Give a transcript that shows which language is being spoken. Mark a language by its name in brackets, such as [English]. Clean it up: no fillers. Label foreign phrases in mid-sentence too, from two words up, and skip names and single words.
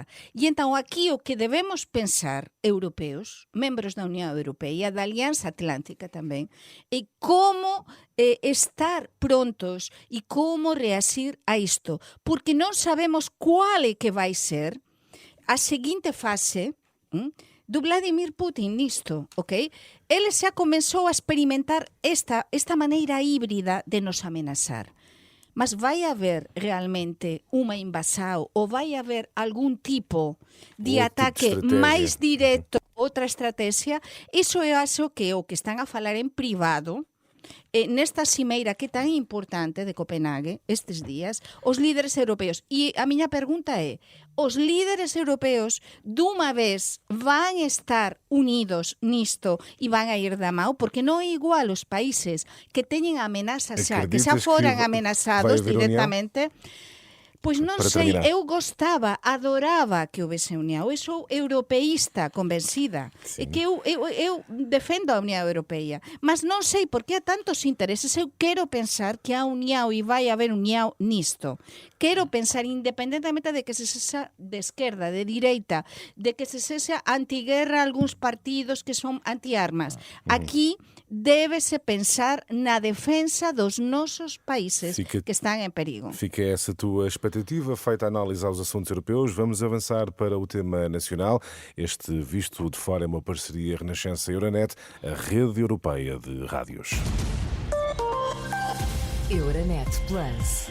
[Galician] E entón aquí o que debemos pensar, europeos, membros da Unión Europea, da Alianza Atlántica tamén, é como estar prontos e como reacir a isto, porque non sabemos cual é que vai ser a seguinte fase do Vladimir Putin nisto, ok? Ele xa comenzou a experimentar esta maneira híbrida de nos amenazar. [Portuguese] Mas vai haver realmente uma invasão ou vai haver algum tipo de ataque mais direto, outra estratégia? Isso eu acho que é o que estão a falar em privado, nesta cimeira que é tan importante de Copenhague estes días, os líderes europeos. [Galician] E a miña pergunta é, os líderes europeos dunha vez van estar unidos nisto e van a ir da mão? Porque non é igual os países que teñen amenazas xa, que xa foran amenazados directamente. Pois non sei, eu gostaba, adoraba que houvese união. Eu sou europeísta convencida. E que eu defendo a União Europeia. Mas non sei por que há tantos intereses. Eu quero pensar que há união e vai haver união nisto. Quero pensar, independentemente de que se sexa de esquerda, de direita, de que se sexa antiguerra algúns partidos que son antiarmas. Aquí débese pensar na defensa dos nosos países que están en perigo. [Portuguese] Fica essa tua expectativa, feita a análise aos assuntos europeus. Vamos avançar para o tema nacional. Este Visto de Fora é uma parceria Renascença-Euronet, a rede europeia de rádios. Euronet Plus.